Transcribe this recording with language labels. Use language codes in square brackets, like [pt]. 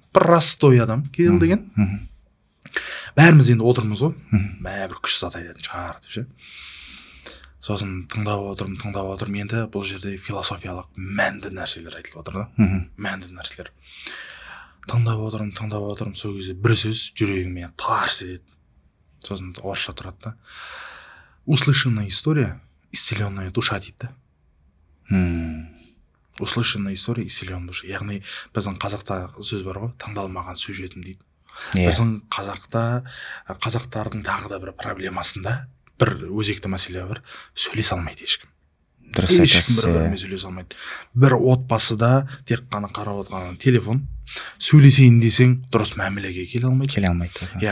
[kk] Простой адам Кирилл деген. Бәріміз енді отырмыз ғой, бір күш зат айтатын шығар деп ше. Сосын тыңдап отырмын, енді бұл жерде философиялық мәнді нәрселер айтылып отыр да, мәнді нәрселер. Тыңдап отырмын, сол кезде бір сөз жүрегіме тарс етеді. Сосын орысша тұрады да. [ru] Услышанная история, исцеленная душа [kk] дейді да. [ru] Услышанная история, исцеленная душа. [kk] Яғни біздің қазақта сөз бар ғой, тыңдалмаған сөз жетім дейді. Біздің қазақтардың тағы да бір проблемасында бір өзекті мәселе бар, сөйлесе алмайды ешкім. Ешкім бір-бірімен сөйлесе алмайды. Бір отбасыда тек қана қарап отырған телефон, сөйлесейін десең дұрыс мәмілеге келе алмайды.